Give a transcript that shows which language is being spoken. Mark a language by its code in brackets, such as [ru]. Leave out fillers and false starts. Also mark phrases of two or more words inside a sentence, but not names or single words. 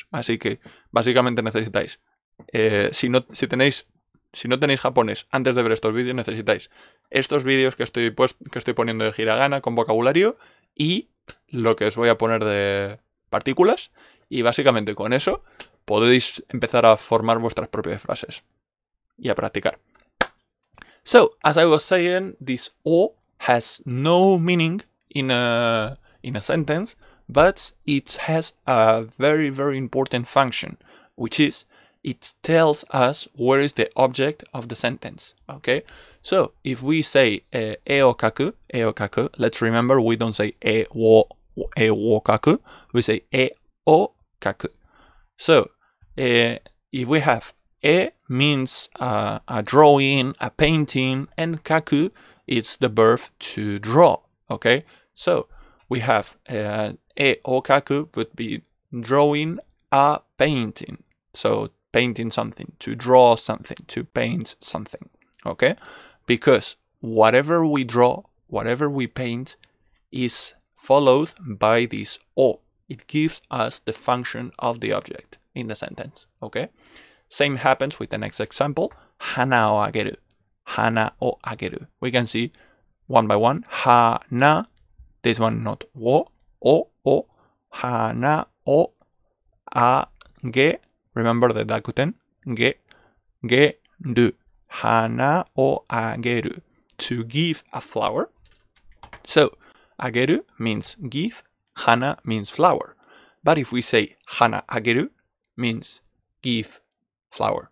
[es] Así que básicamente necesitáis, si no tenéis japonés antes de ver estos vídeos, necesitáis estos vídeos que estoy poniendo de hiragana con vocabulario y lo que os voy a poner de partículas, y básicamente con eso podéis empezar a formar vuestras propias frases y a practicar. [en] So, as I was saying, this o has no meaning in a sentence, but it has a very, very important function, which is it tells us where is the object of the sentence. Okay, so if we say [ja] 絵を描く, [en] let's remember we don't say [ja] 絵を描く, [en] we say [ja] 絵を描く. [en] So if we have e means a drawing, a painting, and kaku it's the verb to draw. Okay, so we have [ja] 絵を描く [en] would be drawing a painting. So painting something, to draw something, to paint something. Okay, because whatever we draw, whatever we paint is followed by this o. It gives us the function of the object in the sentence. Okay, same happens with the next example, [ja] 花をあげる. 花をあげる. [en] We can see one by one. Hana, this one not wo, o, [ja] 花をあげ. [en] Remember the dakuten, geru. [ja] 花をあげる. [en] To give a flower. So, ageru means give, hana means flower. But if we say [ja] 花あげる, [en] means give flower.